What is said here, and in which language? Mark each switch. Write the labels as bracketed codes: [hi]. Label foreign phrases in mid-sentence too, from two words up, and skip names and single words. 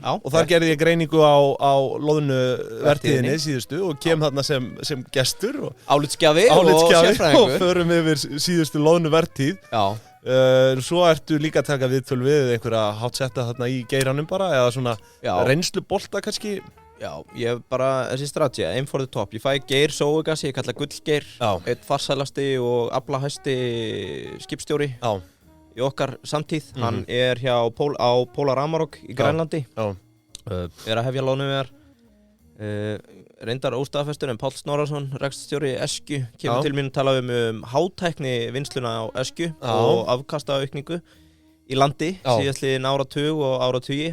[is] Og þar gerði ég greiningu á loðnuvertíðinni síðustu og kem þarna sem gestur. Álitsgjafi og sérfræðingur. Og förum yfir síðustu loðnuvertíð. Svo ertu líka að taka viðtöl við einhverja hátsetta þarna í geiranum bara, eða svona reynslubolta kannski. Já, ég bara, þessi strategi, [en] aim for the top. [is] Ég fæ Geir Sóugas, ég kalla Gullgeir, einn farsælasti og aflahæsti skipstjóri í okkar samtíð. Hann hjá á Polar Amarok í Grænlandi, að hefja loðnuveiðar. Reyndar óstaðfestur en Páll Snorrason, rekstrarstjóri Eskju, kemur til mín að tala hátækni vinnsluna á Eskju og afkastaaukningu í landi síðastliðin áratug og áratugi.